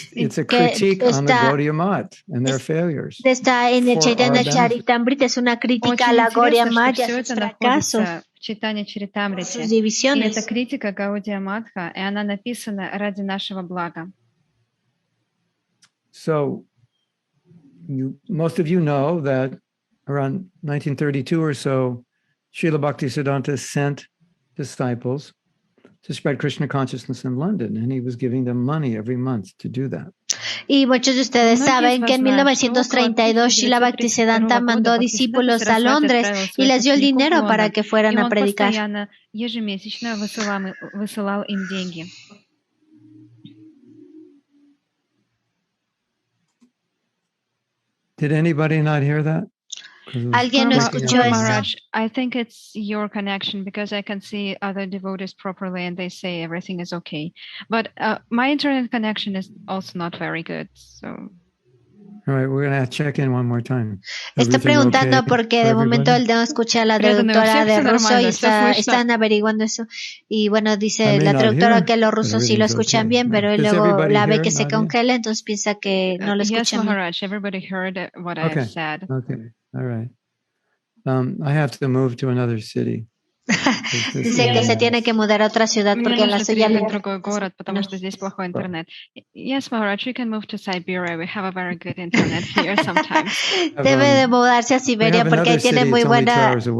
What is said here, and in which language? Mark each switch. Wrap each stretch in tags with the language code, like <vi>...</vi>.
<en>It's a critique on the Gaudiya Math and their failures.</en> <es>Está en el Chaitanya Charitamrita, es una crítica a la Gaudiya Math y a sus fracasos.</es> <ru>Читание Чаритамрити.</ru> <es>Sus divisiones.</es> <ru>И это критика Гаудия Матха, и она написана ради нашего блага.</ru> <en>So, most of you know that around 1932 or so, Srila Bhaktisiddhanta sent disciples to spread Krishna consciousness in London, and he was giving them money every month to do that.</en> <es>Y muchos de ustedes saben que en 1932 Srila Bhaktisiddhanta mandó discípulos a Londres y les dio el dinero para que fueran a predicar.</es> <ru>Ежемесячно высылал им деньги.</ru> <en>Did anybody not hear that?</en> <es>¿Alguien no escuchó eso?</es> <en>I think it's your connection because I can see other devotees properly and they say everything is okay. But my internet connection is also not very good. So. All right, we're going to check in one more time.</en> <es>Está preguntando porque de momento él no escucha a la traductora de ruso y están averiguando eso. Y bueno, dice la traductora que los rusos sí lo escuchan bien, pero él luego la ve que se congela, entonces piensa que no lo escuchan bien.</es> <en>Yes, Maharaj, everybody heard what I said. Okay, all right. I have to move to another city.</en> <es>Dice que se tiene que mudar a otra ciudad porque en la suya le...</es> <en>Yes, Maharaj, you can move to Siberia. We have a very good internet here sometimes.</en> <es>Debe de mudarse a Siberia porque tiene muy buena...</es>